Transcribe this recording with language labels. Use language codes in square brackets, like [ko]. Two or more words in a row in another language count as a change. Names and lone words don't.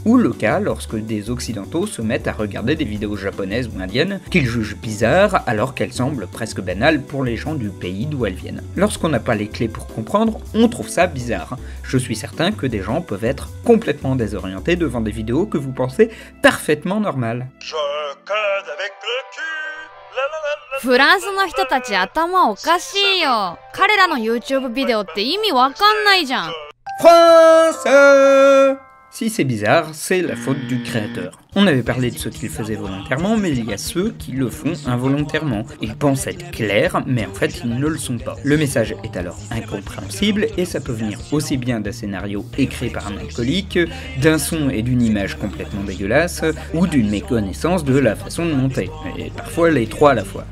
[fr] Ou le cas lorsque des occidentaux se mettent à regarder des vidéos japonaises ou indiennes qu'ils jugent bizarres alors qu'elles semblent presque banales pour les gens du pays d'où elles viennent. Lorsqu'on n'a pas les clés pour comprendre, on trouve ça bizarre. Je suis certain que des gens peuvent être complètement désorientés devant des vidéos que vous pensez parfaitement normales. Je code avec le cul. La la la la. [ja] フランスの人たち頭おかしいよ。彼らの YouTube ビデオって意味わかんないじゃん。 France! [fr] Si c'est bizarre, c'est la faute du créateur. On avait parlé de ceux qui le faisaient volontairement, mais il y a ceux qui le font involontairement. Ils pensent être clairs, mais en fait ils ne le sont pas. Le message est alors incompréhensible, et ça peut venir aussi bien d'un scénario écrit par un alcoolique, d'un son et d'une image complètement dégueulasse, ou d'une méconnaissance de la façon de monter, et parfois les trois à la fois.